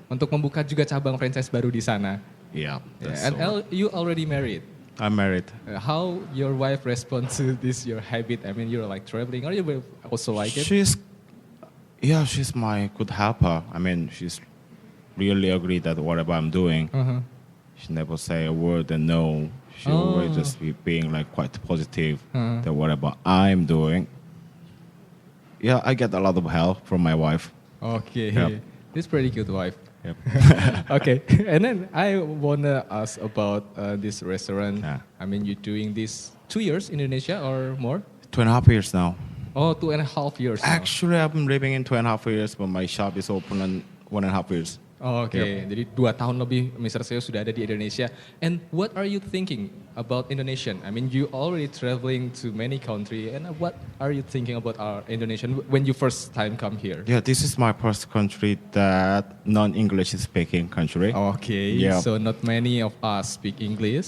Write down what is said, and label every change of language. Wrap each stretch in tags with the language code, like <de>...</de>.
<id>untuk membuka juga cabang franchise baru di sana. Yeah.</id> <en>Yeah. And you already married. I'm married. How your wife responds to this your habit? I mean, you're like traveling, or you will also like it? She's my good helper. I mean, she's really agree that whatever I'm doing, Uh-huh. she never say a word and no. She always just be being like quite positive that whatever I'm doing. Yeah, I get a lot of help from my wife. Okay. Yep. This pretty cute wife. Yep. Okay, and then I wanna ask about this restaurant. Yeah. I mean, you're doing this 2 years in Indonesia or more? 2.5 years now. Oh, 2.5 years. now. Actually, I've been living in 2.5 years, but my shop is open in 1.5 years.</en> <id>Oh, oke, jadi 2 tahun lebih Mr. Seo sudah ada di Indonesia.</id> <en>And what are you thinking about Indonesian? I mean, you already traveling to many country, and what are you thinking about our Indonesian when you first time come here? Yeah, this is my first country that non-English speaking country. Okay, Yeah. so not many of us speak English.</en>